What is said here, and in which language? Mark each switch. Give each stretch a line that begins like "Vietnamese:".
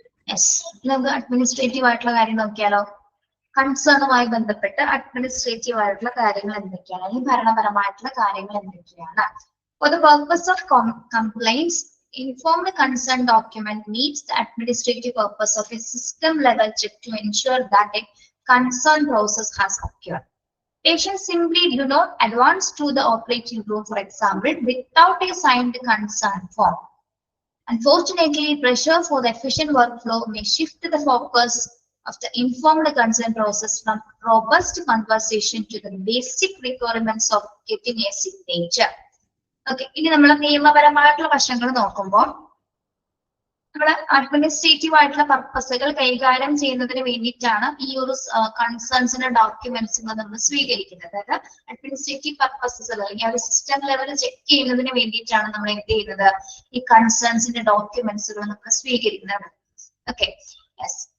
Malayalam: Yes, നമുക്ക് administrative ആയിട്ടുള്ള കാര്യം നോക്കിയാലോ. കൺസേണുമായി ബന്ധപ്പെട്ട് അഡ്മിനിസ്ട്രേറ്റീവ് ആയിട്ടുള്ള കാര്യങ്ങൾ എന്തൊക്കെയാണ്, അല്ലെങ്കിൽ ഭരണപരമായിട്ടുള്ള കാര്യങ്ങൾ എന്തൊക്കെയാണ്?
English: For the purpose of complaints, informed consent document meets the administrative purpose of a system level check to ensure that a consent process has occurred. Patients simply do not advance to the operating room, for example, without a signed consent form. Unfortunately, pressure for the efficient workflow may shift the focus of the informed consent process from robust conversation to the basic requirements of getting a signature.
Malayalam: Okay, ഇനി നമ്മൾ നിയമപരമായിട്ടുള്ള വശങ്ങൾ നോക്കുമ്പോൾ നമ്മൾ administrative ആയിട്ടുള്ള പർപ്പസുകൾ കൈകാര്യം ചെയ്യുന്നതിന് വേണ്ടിയിട്ടാണ് ഈ ഒരു കൺസേൺസിന്റെ ഡോക്യുമെന്റ്സുകൾ നമ്മൾ സ്വീകരിക്കുന്നത്. അതായത് അഡ്മിനിസ്ട്രേറ്റീവ് പർപ്പസസ് അല്ലെങ്കിൽ ആ ഒരു സിസ്റ്റം ലെവൽ ചെക്ക് ചെയ്യുന്നതിന് വേണ്ടിയിട്ടാണ് നമ്മൾ എന്ത് ചെയ്യുന്നത്, ഈ കൺസേൺസിന്റെ ഡോക്യുമെന്റ്സുകൾ നമ്മൾ സ്വീകരിക്കുന്നത്. Okay, yes.